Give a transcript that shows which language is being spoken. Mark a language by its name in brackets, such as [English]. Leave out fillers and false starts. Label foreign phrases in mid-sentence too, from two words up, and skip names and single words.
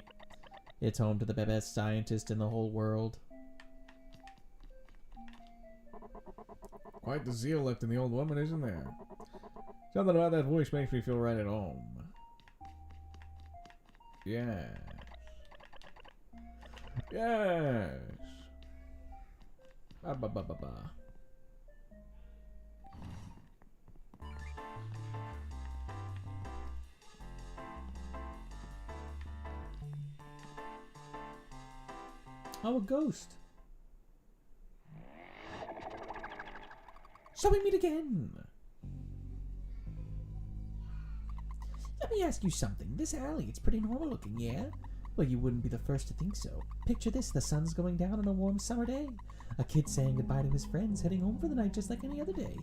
[English] It's home to the best scientist in the whole world. Quite the zeal left in the old woman, isn't there? Something about that voice makes me feel right at home. Yes. Yes. Ba ba ba ba ba. Oh, a ghost. So we meet again. Let me ask you something. This alley, it's pretty normal looking, yeah? Well, you wouldn't be the first to think so. Picture this, the sun's going down on a warm summer day. A kid saying goodbye to his friends, heading home for the night just like any other day.